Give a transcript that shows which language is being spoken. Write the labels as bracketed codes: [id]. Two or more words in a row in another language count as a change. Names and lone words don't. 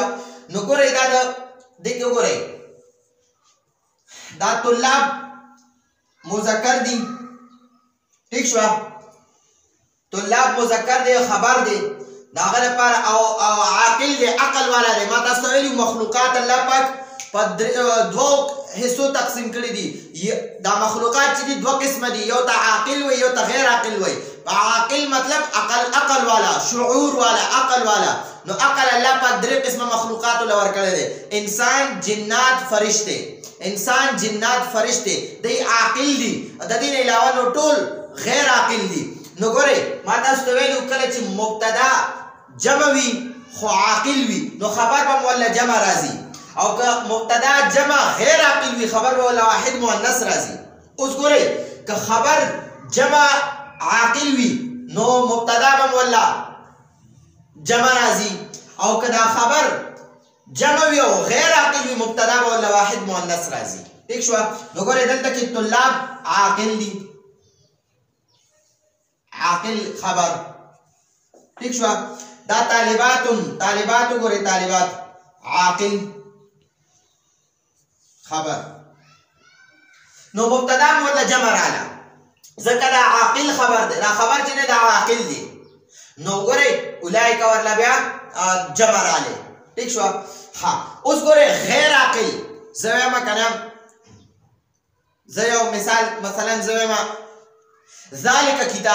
[ps] نو گو رہی دا دیکھو گو رہی دا طلاب مذکر دی. ٹھیک شو. طلاب مذکر دے خبر دے داغل پر او عاقل دے عقل والا دے. ما تاسو ویلو مخلوقات اللہ پاک په دو حصو تقسیم کړی دي. دا مخلوقات چې دي دو قسم دي. یو ته عاقل وي یو ته غیر عاقل وي. عاقل مطلب عقل والا شعور والا عقل والا. نو عقل اللہ پاک درې قسمه مخلوقات لور کړی دي. انسان جنات فرشتے. انسان جنات فرشتے دی عاقل دي. د دې نه علاوه نو ټول غیر عاقل دي. نو ګورئ ما تاسو ته ویلو کله چې مبتدا جمع وي خو عاقل وي نو خبر به مولا جمع راځي. او که مبتدا جمع غیر عاقل وي خبر به مولا واحد مؤنث راځي. اوس ګورئ که خبر جمع عاقل وي نو مبتدا به مولا جمع راځي. او که دا خبر جمع وي او غیر عاقل وي مبتدا به مولا واحد مؤنث راځي. ٹھیک شو. نو ګورئ دلته کې طلاب عاقل دي. عاقل خبر. ٹھیک شو. دا طالبات گورے طالبات عاقل خبر. نو مبتدا مولا جمع رالا ځکه دا عاقل خبر دی. دا خبر چې نه دا عاقل دی. نو ګورئ اولئک ورلا بیا جمع راله. ٹھیک شو. ها اوس ګورئ غیر عاقل زویما کنه زیو مثال مثلا زویما [ar] ذالک کتاب.